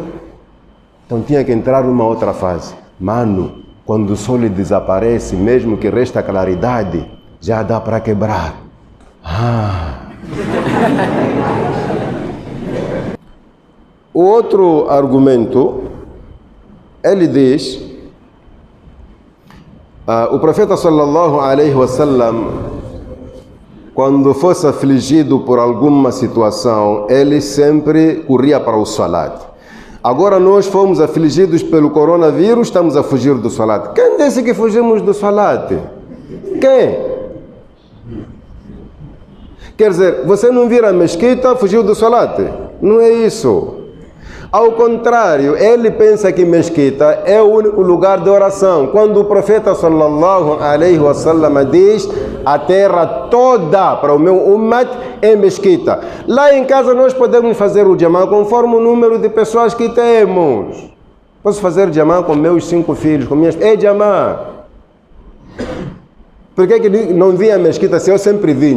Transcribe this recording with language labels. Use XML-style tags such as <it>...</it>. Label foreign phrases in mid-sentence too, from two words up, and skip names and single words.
<pt>Então tinha que entrar numa outra fase. Mano, quando o sol desaparece, mesmo que resta claridade, já dá para quebrar. O outro argumento, ele diz, o profeta</pt> <ar>صلى الله عليه وسلم,</ar> <pt>quando fosse afligido por alguma situação, ele sempre corria para o salat. Agora nós fomos afligidos pelo coronavírus, estamos a fugir do salat. Quem disse que fugimos do salat? Quem? Quer dizer, você não vira a mesquita, fugiu do salat. Não é isso. Ao contrário, ele pensa que mesquita é o único lugar de oração. Quando o profeta</pt> <ar>صلى الله عليه وسلم</ar> <pt>diz, a terra toda para o meu ummat é mesquita. Lá em casa nós podemos fazer o jamá conforme o número de pessoas que temos. Posso fazer jamá com meus 5 filhos, com minhas... É jamá. Por que não vinha a mesquita se eu sempre vinha?</pt>